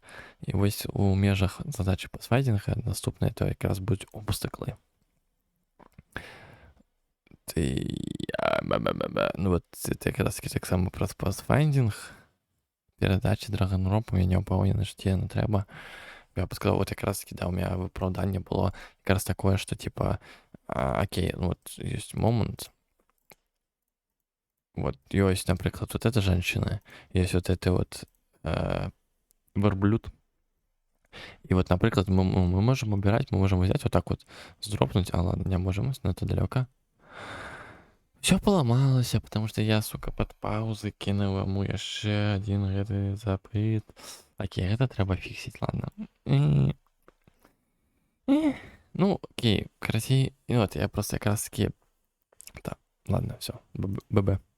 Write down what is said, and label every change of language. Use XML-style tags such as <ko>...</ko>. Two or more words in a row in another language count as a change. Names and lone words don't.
<be>І вось у межах задачы пасфайдинга наступнае то якраз будуць обстаклы.</be> <ru>Ну вот это</ru> <be>якраз таки таксама праз пасфайдинг, перадачы драгонропу я не ўпэўнены, што яно трэба.</be> <ru>Я бы сказал, вот якраз таки, да, у меня выпраўданне было якраз такое, что типа, окей, ну вот есть момент, вот есть, например, вот эта женщина, есть вот это вот верблюд, и вот, например, мы можем убирать, мы можем взять вот так вот, сдропнуть, а ладно, не можем, это далеко. Все поломалось, потому что я, сука, под паузы кинул ему еще один</ru> <be>гэты запыт.</be> <ru>Окей, это треба фиксить, ладно. Ну, окей, красивее. И вот я просто как раз таки... Да, ладно, все, ББ.</ru>